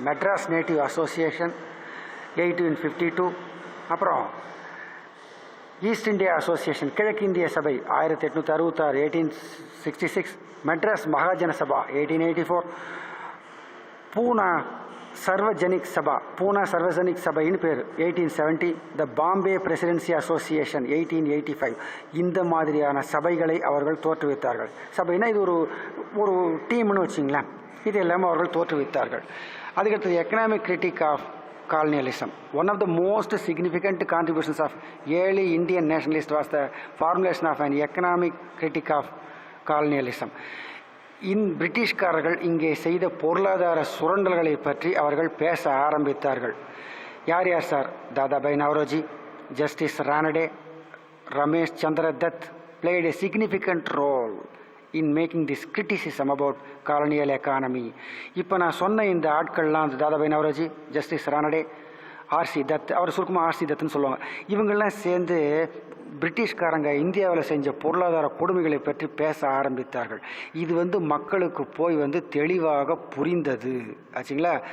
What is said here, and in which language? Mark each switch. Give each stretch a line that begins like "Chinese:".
Tamil: Madras native association 1852, அப்புறம் east India association, கிழக்கு இந்திய சபை 1866, 1866, மெட்ராஸ் மகாஜன சபா 1884, பூனா சர்வஜனிக் சபா, பூனா சர்வஜனிக் சபைன்னு பேர் 1870, த பாம்பே பிரசிடென்சி அசோசியேஷன் 1885. இந்த மாதிரியான சபைகளை அவர்கள் தோற்றுவித்தார்கள். சபைனா இது ஒரு டீம்னு வச்சிங்களேன், இது எல்லாமே அவர்கள் தோற்றுவித்தார்கள்.
English: அதுக்கடுத்தது economic critique of colonialism. One of the most significant contributions of early Indian nationalists was the formulation of an economic critique of colonialism.
Tamil: பிரிட்டிஷ்காரர்கள் இங்கே செய்த பொருளாதார சுரண்டல்களை பற்றி அவர்கள் பேச ஆரம்பித்தார்கள். யார் யார் sir?
English: Dadabhai Naoroji, Justice Ranade, Ramesh Chandra Dutt played a significant role in making this criticism about colonial economy.
Tamil: இப்போ நான் சொன்ன இந்த ஆட்கள்லாம், தாதாபாய் நவ்ரோஜி, ஜஸ்டிஸ் ரானடே, ஆர்சி தத், அவர் சுருக்கமாக ஆர்சி தத்துன்னு சொல்லுவாங்க, இவங்கெல்லாம் சேர்ந்து பிரிட்டிஷ்காரங்க இந்தியாவில் செஞ்ச பொருளாதார கொடுமைகளை பற்றி பேச ஆரம்பித்தார்கள். இது வந்து மக்களுக்கு போய் வந்து தெளிவாக புரிந்தது ஆச்சுங்களா.